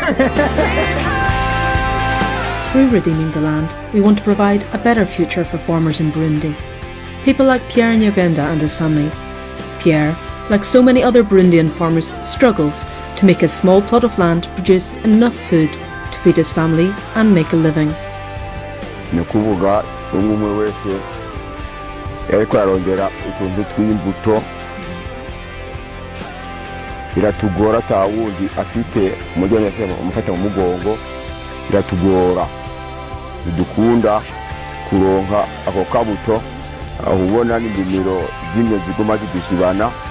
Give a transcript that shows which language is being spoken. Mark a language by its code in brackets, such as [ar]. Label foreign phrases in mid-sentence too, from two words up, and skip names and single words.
[en] Through Redeeming the Land, we want to provide a better future for farmers in Burundi. People like Pierre Nyabenda and his family. Pierre, like so many other Burundian farmers, struggles to make his small plot of land produce enough food to feed his family and make a living. [rn] Nikuvuga umwe wese yariko arongera utuntu tw'imbuto biratugora tawundi afite umujyane fema umufata mu mugongo biratugora bidukunda kuronka ako kabuto aho ubona n'indimiro zimwe ziguma zidusibana